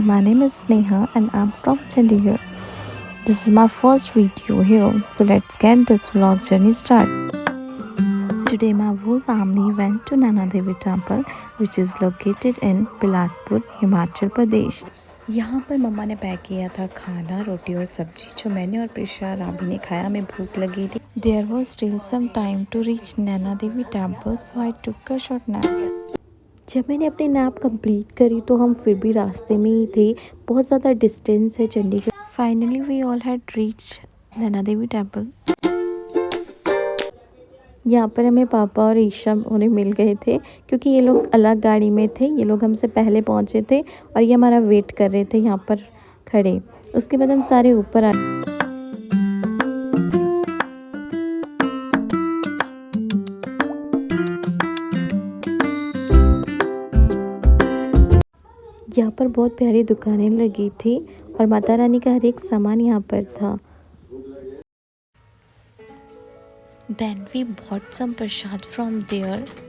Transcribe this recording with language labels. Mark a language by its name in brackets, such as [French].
[English] My name is Sneha and I'm from Chandigarh. This is my first video here, so let's get this vlog journey started. Today, my whole family went to Nana Devi Temple, which is located in Bilaspur, Himachal Pradesh. [Hindi] यहाँ पर मम्मा ने pack किया था खाना, रोटी और सब्जी, जो मैंने और प्रिशा राबी ने खाया. हमें भूख लगी थी. [English] There was still some time to reach Nana Devi Temple, so I took a short nap. [Hindi] जब मैंने अपनी नैप कंप्लीट करी तो हम फिर भी रास्ते में ही थे. बहुत ज़्यादा डिस्टेंस है Chandigarh. [English] Finally we all had reach Naina Devi temple. [Hindi] यहाँ पर हमें पापा और ईशा उन्हें मिल गए थे क्योंकि ये लोग अलग गाड़ी में थे. ये लोग हमसे पहले पहुँचे थे और ये हमारा वेट कर रहे थे यहाँ पर खड़े. उसके बाद हम सारे ऊपर आए. यहाँ पर बहुत प्यारी दुकानें लगी थी और माता रानी का हर एक सामान यहाँ पर था. [English] Then we bought some prasad from there.